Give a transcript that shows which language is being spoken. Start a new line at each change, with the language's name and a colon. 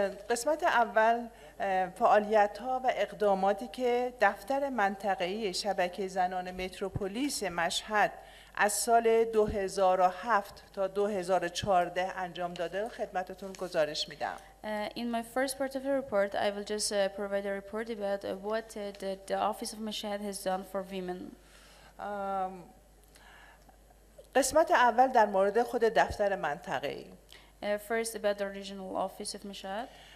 Persian: قسمت اول فعالیت‌ها و اقداماتی که دفتر منطقه‌ای شبکه زنان متروپولیس مشهد از سال 2007 تا 2014 انجام داده رو خدمتتون گزارش میدم.
English: In my first part of the report, I will just provide a report about what the Office of Mashhad has done for women.
Persian: قسمت اول در مورد خود دفتر منطقه‌ای.
English: First about the regional office of Mashhad.